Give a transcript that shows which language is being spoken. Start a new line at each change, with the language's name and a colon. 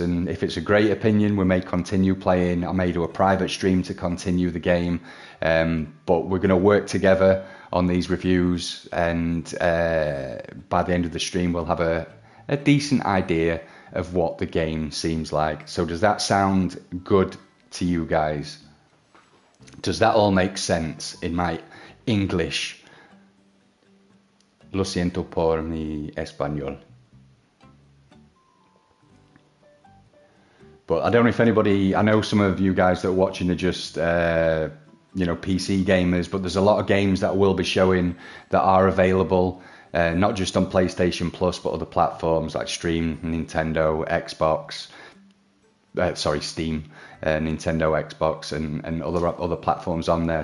English: And if it's a great opinion, we may continue playing. I may do a private stream to continue the game, but we're going to work together on these reviews, and by the end of the stream we'll have a decent idea of what the game seems like. So does that sound good to you guys? Does that all make sense in my English?
Spanish: Lo siento por mi español.
English: But I don't know if anybody, I know some of you guys that are watching are just, PC gamers, but there's a lot of games that will be showing that are available, not just on PlayStation Plus, but other platforms like Steam, Nintendo, Xbox, Steam, Nintendo, Xbox, and other platforms on there.